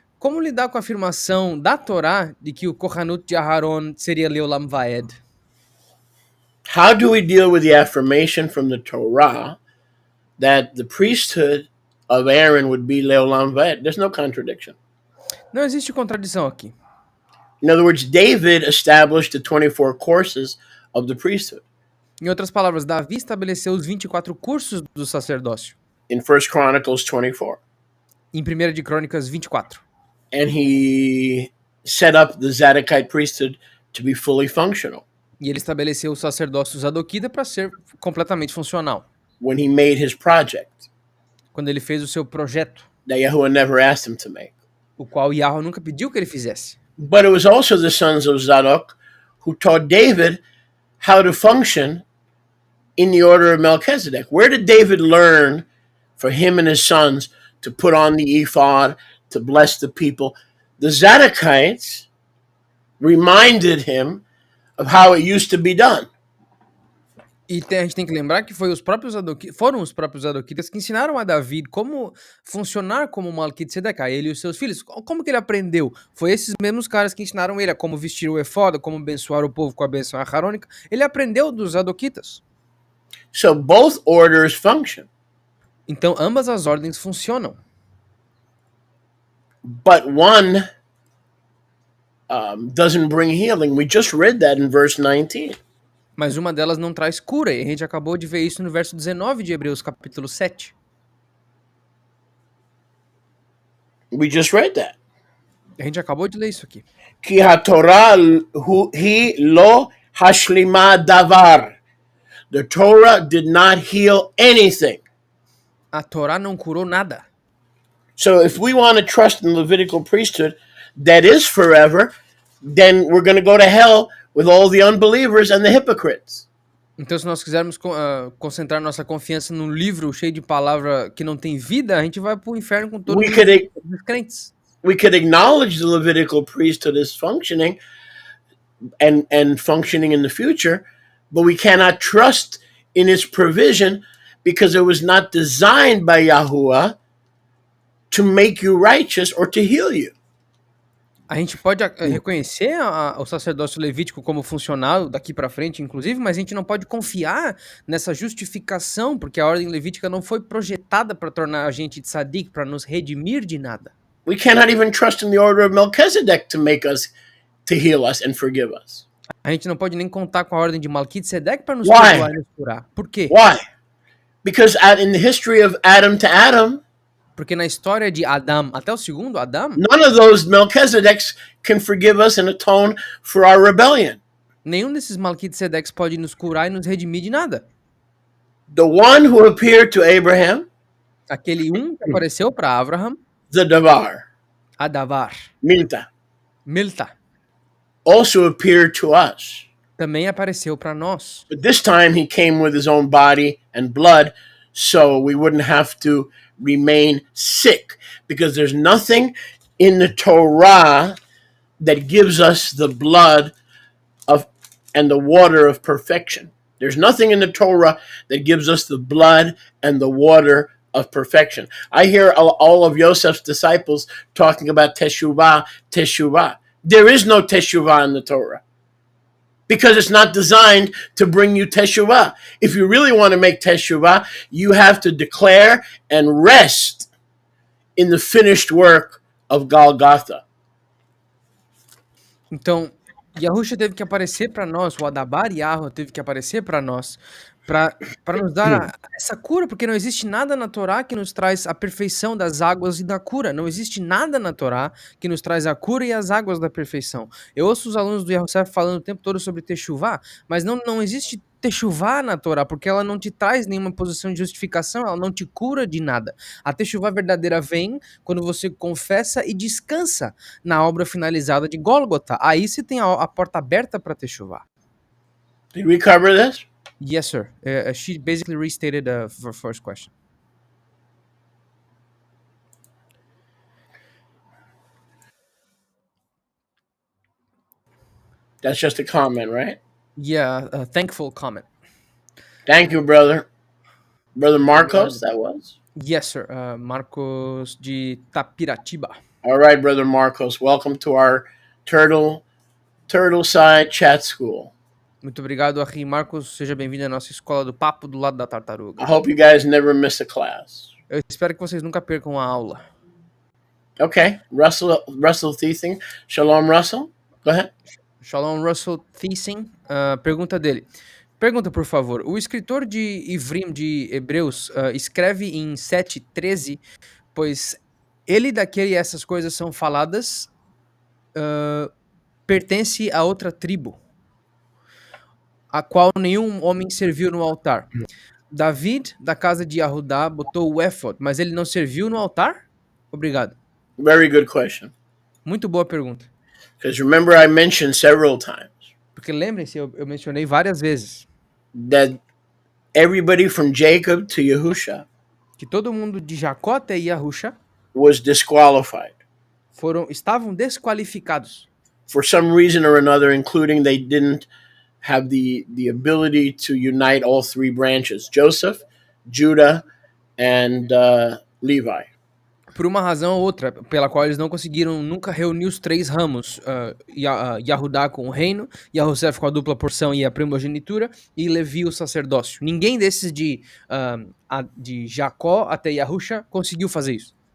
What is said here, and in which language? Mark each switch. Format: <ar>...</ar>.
<pt>Como lidar com a afirmação da Torá de que o Kohanut de Aharon seria Leolam Vaed?</pt> <en>How do we deal with the affirmation from the Torah that the priesthood of Aaron would be Leolam Vaed? There's no contradiction.</en> <pt>Não existe contradição aqui.</pt> <en>In other words, David established the 24 courses of the priesthood.</en> <pt>Em outras palavras, Davi estabeleceu os 24 cursos do sacerdócio.</pt> <en>In 1 Chronicles 24.</en> <pt>Em 1 de Crônicas 24.</pt> <en>And he set up the Zadokite priesthood to be fully functional.</en> <pt>E ele estabeleceu o sacerdócio Zadoquita para ser completamente funcional.</pt> <en>When he made his project.</en> <pt>Quando ele fez o seu projeto.</pt> <en>That Yahuwah never asked him to make.</en> <pt>O qual Yahweh nunca pediu que ele fizesse.</pt> <en>But it was also the sons of Zadok who taught David how to function in the order of Melchizedek. Where did David learn for him and his sons to put on the ephod, to bless the people? The Zadokites reminded him of how it used to be done.</en> <pt>E a gente tem que lembrar que foram os próprios Zadoquitas que ensinaram a Davi como funcionar como Melquisedeque, a ele e os seus filhos. Como que ele aprendeu? Foi esses mesmos caras que ensinaram ele a como vestir o efod, como abençoar o povo com a benção aharônica. Ele aprendeu dos Zadoquitas.</pt> <en>So both orders function.</en> <pt>Então ambas as ordens funcionam.</pt> <en>But one doesn't bring healing. We just read that in verse 19.</en> <pt>Mas uma delas não traz cura, e a gente acabou de ver isso no verso 19 de Hebreus, capítulo 7.</pt> <en>We just read that.</en> <pt>A gente acabou de ler isso aqui.</pt> <he>Ki ha-Torah hi lo hashlima davar.</he> <en>The Torah did not heal anything.</en> <pt>A Torá não curou nada.</pt> <en>So if we want to trust in the Levitical priesthood that is forever, then we're going to go to hell with all the unbelievers and the hypocrites.</en> <pt>Então, se nós quisermos concentrar nossa confiança num livro cheio de palavra que não tem vida, a gente vai pro inferno com todos os crentes.</pt> <en>We could acknowledge the Levitical priesthood is functioning and functioning in the future, but we cannot trust in its provision because it was not designed by Yahuwah to make you righteous or to heal you.</en> <pt>A gente pode reconhecer o sacerdócio levítico como funcional daqui para frente, inclusive, mas a gente não pode confiar nessa justificação, porque a ordem levítica não foi projetada para tornar a gente tzadik, para nos redimir de nada.</pt> <en>We cannot even trust in the order of Melchizedek to heal us and forgive us.</en> <pt>A gente não pode nem contar com a ordem de Melquisedeque para nos perdoar e nos curar. Por quê?</pt> <en>Why? Because in the history of Adam to Adam,</en> <pt>porque na história de Adão até o segundo Adão,</pt> <en>none of those Melchizedeks can forgive us and atone for our rebellion.</en> <pt>Nenhum desses Melquisedeques pode nos curar e nos redimir de nada.</pt> <en>The one who appeared to Abraham,</en> <pt>aquele que apareceu para Abraham,</pt> <en>the Davar,</en> <pt>Adavar,</pt> <en>Milta, also appeared to us.</en> <pt>Também apareceu para nós.</pt> <en>But this time he came with his own body and blood, so we wouldn't have to remain sick, because there's nothing in the Torah that gives us the blood of and the water of perfection. There's nothing in the Torah that gives us the blood and the water of perfection. I hear all of Joseph's disciples talking about teshuvah. There is no teshuvah in the Torah, because it's not designed to bring you teshuvah. If you really want to make teshuvah, you have to declare and rest in the finished work of Golgotha.</en> <pt>Então, Yahusha teve que aparecer para nós, o Adabar Yahweh teve que aparecer para nós, para nos dar essa cura, porque não existe nada na Torá que nos traz a perfeição das águas e da cura. Não existe nada na Torá que nos traz a cura e as águas da perfeição. Eu ouço os alunos do Yahusef falando o tempo todo sobre Teshuvá, mas não existe Teshuvá na Torá, porque ela não te traz nenhuma posição de justificação, ela não te cura de nada. A Teshuvá verdadeira vem quando você confessa e descansa na obra finalizada de Gólgota. Aí você tem a porta aberta para Teshuvá.</pt> <en>Did we cover this? Yes, sir. She basically restated the first question. That's just a comment, right? Yeah, a thankful comment. Thank you, brother. Brother Marcos, that was? Yes, sir. Marcos de Tapiratiba. All right, Brother Marcos. Welcome to our Turtle Side Chat School.</en> <pt>Muito obrigado, Arri Marcos. Seja bem-vindo à nossa escola do papo do lado da tartaruga.</pt> <en>I hope you guys never miss a class.</en> <pt>Eu espero que vocês nunca percam a aula.</pt> <en>Okay, Russell Thiesing. Shalom, Russell. Go ahead.</en> <pt>Shalom, Russell Thiesing. Pergunta dele. Pergunta, por favor. O escritor de Ivrim de Hebreus escreve em 7:13, pois ele daquele e essas coisas são faladas, pertence a outra tribo, a qual nenhum homem serviu no altar. David, da casa de Yahudá, botou o éfod, mas ele não serviu no altar? Obrigado.</pt> <en>Very good question.</en> <pt>Muito boa pergunta.</pt> <en>Because remember, I mentioned several times</en> <pt>Porque lembrem-se, eu mencionei várias vezes</pt> <en>that everybody from Jacob to Yahusha</en> <pt>que todo mundo de Jacó até Yahusha</pt> <en>was disqualified</en> <pt>estavam desqualificados.</pt> <en>for some reason or another, including they didn't have the ability to unite all three branches: Joseph, Judah, and Levi.</en> <pt>Por uma razão ou outra, pela qual eles não conseguiram nunca reunir os três ramos, Yahudá com o reino, Yahusef com a dupla porção e a primogenitura, e Levi o sacerdócio. Ninguém desses de Jacó até Yahusha conseguiu fazer isso.</pt>